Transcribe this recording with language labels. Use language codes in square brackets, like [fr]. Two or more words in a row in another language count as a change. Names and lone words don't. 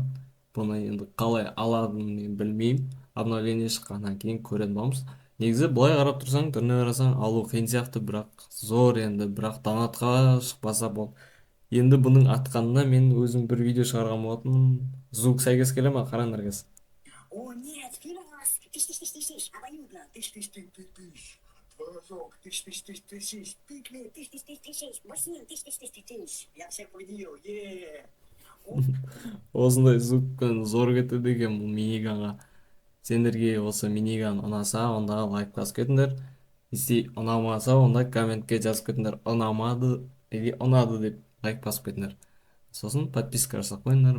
[kk] Бұны енді қалай аладым мен білмеймін. Обновление шыққаннан кейін көретін боламыз. Негізі былай қарап тұрсаң, түріне қарасаң алу қиын сияқты, бірақ зор енді, бірақ донатқа шықпаса болды. Енді бұның атқанына мен өзім бір видео шығарған болатынмын. Звук сәйкес келе ма? Қараңдар қазір. [ru] О, нет, Филос! Тыщ, обоюдно! Тыщ! Творожок, тыщ! Тыкли, тыщ! Бассейн, тыщ! Я всех победил, [kk] Осындай звукпен зор кетеді екен бұл миниганға. Сендерге осы миниган ұнаса, онда лайк басып кетіңдер. Если ұнамаса, онда комментке жазып кетіңдер. Ұнамады или ұнады деп лайк басып кетіңдер. Сосын подписка жасап қойыңдар.